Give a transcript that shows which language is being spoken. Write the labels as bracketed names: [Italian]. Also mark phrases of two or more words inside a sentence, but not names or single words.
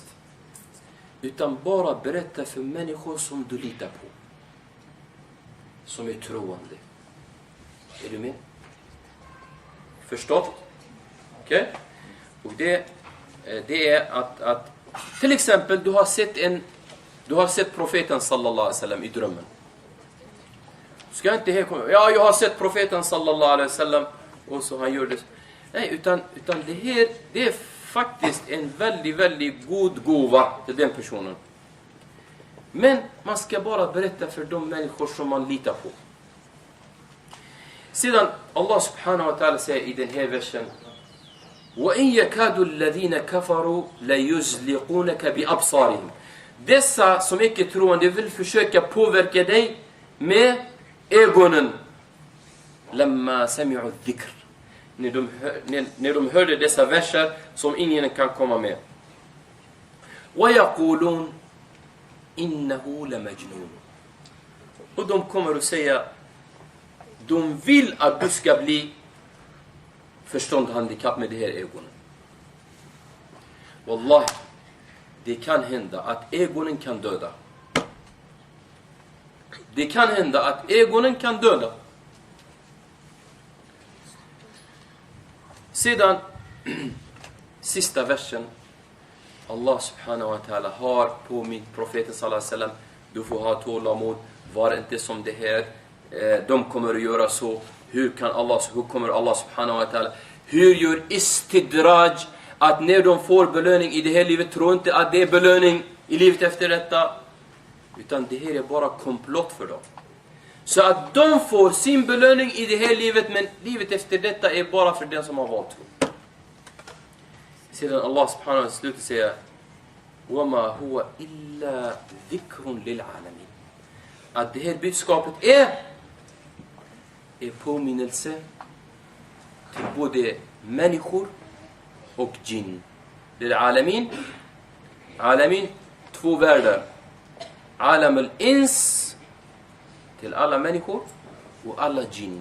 [Swedish] Utan bara berätta för människor som du litar på. Som är troende. Är du med? Förstått? Okej? Och det är att till exempel du har sett profeten [Arabic] صلى الله عليه وسلم [Swedish] i drömmen. Ska inte här komma, ja, jag har sett profeten [Arabic] صلى الله عليه وسلم [Swedish] och så han gör det. Nej, utan det är faktiskt en väldigt, väldigt god gåva till den personen. Men man ska bara berätta för de människor som man litar på. Sedan [Arabic] الله سبحانه وتعالى [Swedish] säger i den här versen [Arabic] وَإِنْ يَكَادُ الَّذِينَ كَفَرُوا لَيُزْلِقُونَكَ بِأَبْصَارِهِمْ. [Swedish] Dessa som icke troende vill försöka påverka dig med ögonen. [Arabic] لَمَّا سَمِعُوا الذِّكْرِ. [Swedish] När de hörde dessa verser som ingen kan komma med. [Arabic] وَيَقُولُونَ إِنَّهُ لَمَجْنُونَ. [Swedish] Och de kommer att säga, de vill att du ska bli förståndshandikapp med det här ögonen. Wallahi, det kan hända att ögonen kan döda. Det kan hända att ögonen kan döda. Sedan, sista versen. [Arabic] الله سبحانه وتعالى [Swedish] har på min profet [Arabic] صلى الله عليه وسلم, [Swedish] du får ha tålamod, var inte som det här. De kommer att göra så. Hur kommer [Arabic] الله سبحانه وتعالى? [Swedish] Hur gör istidraj att när de får belöning i det här livet, tror inte att det är belöning i livet efter detta. Utan det här är bara komplott för dem. Så att de får sin belöning i det här livet, men livet efter detta är bara för den som har valt tro. Sedan [Arabic] الله سبحانه وتعالى [Swedish] slutar säga [Arabic] وَمَا هُوَ إِلَّا ذِكْرٌ لِلْعَالَمِينَ. [Swedish] Att det här budskapet är påminnelse till både människor och jinn. Det är alamin. Alamin, 2 världar. [Arabic] عالم الإنس [Swedish] till alla människor och alla jinn.